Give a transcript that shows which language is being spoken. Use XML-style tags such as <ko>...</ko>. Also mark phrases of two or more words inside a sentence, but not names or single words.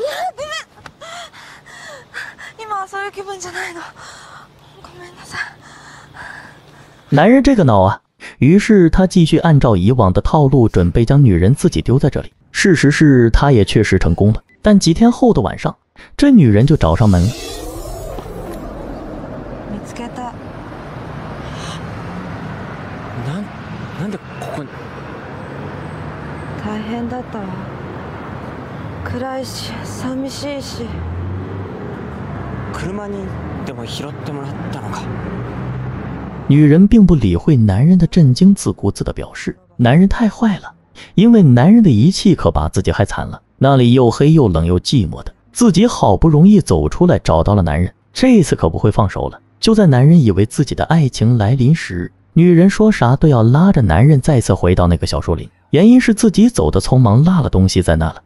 <zh>男人这个恼啊，于是他继续按照以往的套路，准备将女人自己丢在这里。事实是他也确实成功了，但几天后的晚上，这女人就找上门了。</zh> <ja>なんでここに。大変だったわ。暗いし寂しいし。車にでも拾ってもらったのか。</ja> <zh>女人并不理会男人的震惊，自顾自的表示男人太坏了，因为男人的遗弃可把自己害惨了。那里又黑又冷又寂寞的，自己好不容易走出来，找到了男人，这次可不会放手了。就在男人以为自己的爱情来临时，女人说啥都要拉着男人再次回到那个小树林，原因是自己走的匆忙，落了东西在那了。</zh>